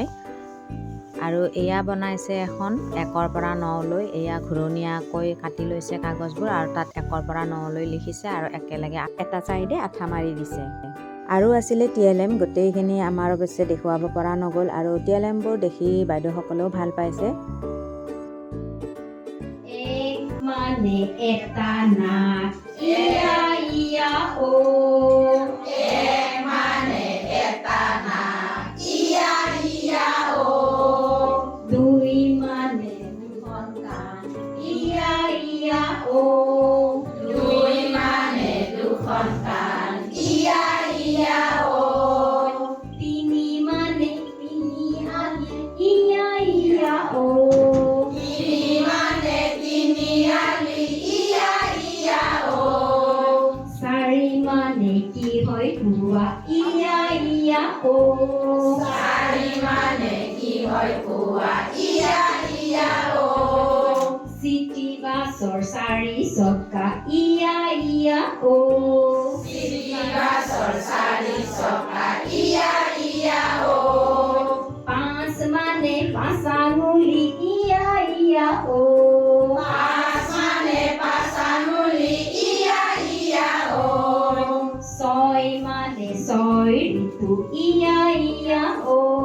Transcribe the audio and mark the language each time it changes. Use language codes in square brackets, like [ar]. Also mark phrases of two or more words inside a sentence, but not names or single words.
[as] আৰু এয়া বনাইছে এখন 1ৰ পৰা 9লৈ, এয়া ঘূৰণীয়াকৈ কাটি লৈছে কাগজবোৰ, আৰু তাত 1ৰ পৰা 9লৈ লিখিছে, আৰু একেলগে এটা চাইডে আঠা মাৰি দিছে। আৰু আছিলে TLM, গোটেইখিনি আমাৰ অৱশ্যে দেখুৱাব পৰা নগ'ল, আৰু TLMবোৰ দেখি বাইদেউসকলেও ভাল পাইছে। এক মানে এটা নাক, ইয়া ইয়া ও। এক মানে এটা নাক, ইয়া ইয়া ও। 2 মানে দুখন কাণ, ইয়া ইয়া ও। 2 মানে দুখন কাণ, ইয়া ইয়া ও। 3 মানে তিনি আলি, ইয়া ইয়া ও। 3 মানে তিনি আলি, ইয়া ইয়া ও। 4 মানে কি হয় কুয়া, ইয়া ইয়া ও। 4 মানে কি হয় কুয়া, ইয়া ইয়া ও। [en] city busৰ [as] 4 চকা, ইয়া ইয়া ও। [en] city busৰ [as] 4 চকা, ইয়া ইয়া ও। 5 মানে 5 আঙুলি, ইয়া ইয়া ও। 5 মানে 5 আঙুলি, ইয়া ইয়া ও। 6 মানে 6 ঋতু, ইয়া ইয়া ও।